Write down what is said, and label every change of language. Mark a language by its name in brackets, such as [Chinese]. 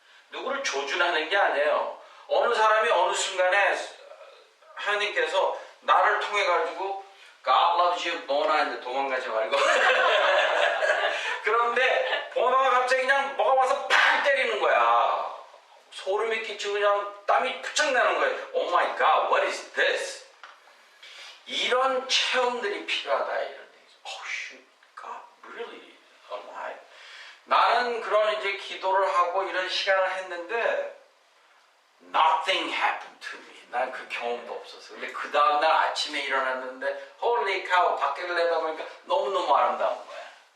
[Korean] 누구를 조준하는 게 아니에요. 어느 사람이 어느 순간에 하나님께서 나를 통해 가지고 [English] God loves you, Bona [Korean] 했는데 도망가지 말고. 그런데 보나가 갑자기 그냥 뭐가 와서 팍 때리는 거야. 소름이 끼치고 그냥 땀이 부쩍 나는 거예요. [English] Oh my God, what is this? [Korean] 이런 체험들이 필요하다 이런 얘기죠. [English] Oh shoot, God really alive. [Korean] 나는 그런 이제 기도를 하고 이런 시간을 했는데 [English] nothing happened to me. [Korean] 난 그 경험도 없었어. 근데 그 다음날 아침에 일어났는데 [English] holy cow [Korean] 밖을 내다보니까 너무너무 아름다운 거야.